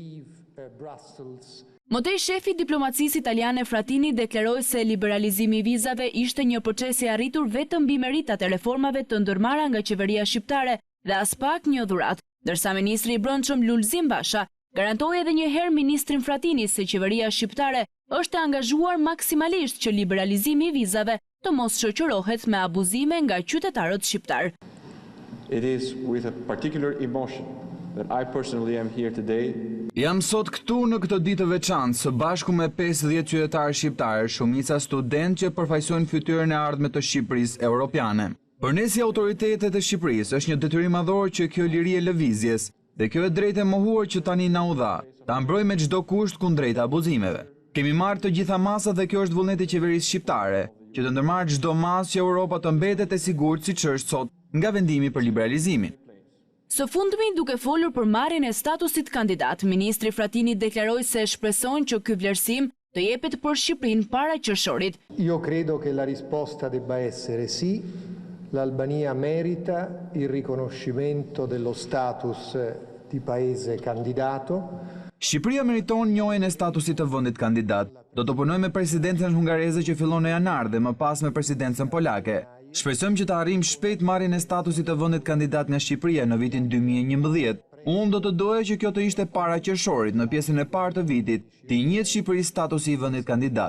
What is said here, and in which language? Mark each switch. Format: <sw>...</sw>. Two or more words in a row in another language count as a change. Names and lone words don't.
<sq>Mëtej shefi diplomacisë italiane Frattini deklaroi se liberalizimi i vizave ishte një proces i arritur vetëm mbi meritat e reformave të ndërmarra nga qeveria shqiptare dhe as pak një dhuratë, ndërsa ministri i brendshëm Lulzim Basha garantoi edhe një herë ministrin Frattini se qeveria shqiptare është e angazhuar maksimalisht që liberalizimi i vizave të mos shoqërohet me abuzime nga qytetarët shqiptar.</sq> <en>It is with a particular emotion that I personally am here today.</en> <sq>Jam sot këtu në këtë ditë të veçantë së bashku me 50 qytetarë shqiptarë, shumica studentë që përfaqësojnë fytyrën e ardhme të Shqipërisë europiane. Për ne si autoritetet e Shqipërisë është një detyrim madhor që kjo liri e lëvizjes dhe kjo e drejtë e mohuar që tani na u dha, ta mbrojmë me çdo kusht kundrejt abuzimeve. Kemi marrë të gjitha masat dhe kjo është vullneti i qeverisë shqiptare, që të ndërmarrë çdo masë që Europa të mbetet e sigurt siç është sot nga vendimi për liberalizimin. Së fundmi, duke folur për marrjen e statusit kandidat, ministri Frattini deklaroi se shpreson që ky vlerësim të jepet për Shqipërinë para qershorit.</sq> <it>Io credo che la risposta debba essere sì. L'Albania merita il riconoscimento dello status di paese candidato.</it> <sq>Shqipëria meriton njohjen e statusit të vendit kandidat. Do të punojmë me presidencën hungareze që fillon në janar dhe më pas me presidencën polake. Shpresojmë që të arrijmë shpejt marrjen e statusit të vendit kandidat nga Shqipëria në vitin 2011. Unë do të doja që kjo të ishte para qershorit në pjesën e parë të vitit, të i njëjtë Shqipërisë statusi i vendit kandidat.</sq>